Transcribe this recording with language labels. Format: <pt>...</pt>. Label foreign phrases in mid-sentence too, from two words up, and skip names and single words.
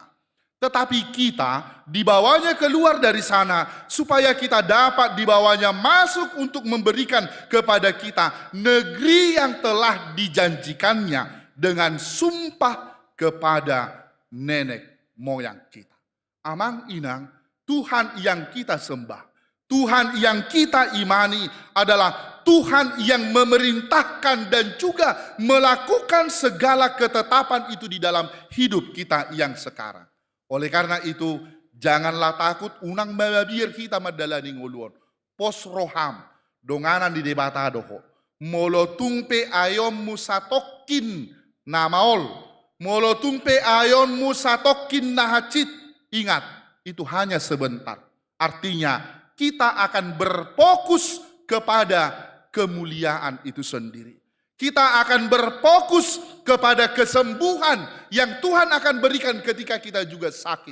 <id>Tetapi kita dibawanya keluar dari sana supaya kita dapat dibawanya masuk untuk memberikan kepada kita negeri yang telah dijanjikannya dengan sumpah kepada nenek moyang kita.</id> <bbc>Amang inang,</bbc> <id>Tuhan yang kita sembah, Tuhan yang kita imani adalah Tuhan yang memerintahkan dan juga melakukan segala ketetapan itu di dalam hidup kita yang sekarang. Oleh karena itu, janganlah takut</id> <bbc>unang mababir kita madalani nguluan. Pos roham, donganan di debata doho. Molotungpe ayon musatokin namaol. Molotungpe ayon musatokin nahacit.</bbc> <id>Ingat, itu hanya sebentar. Artinya, kita akan berfokus kepada kemuliaan itu sendiri. Kita akan berfokus kepada kesembuhan yang Tuhan akan berikan ketika kita juga sakit.</id>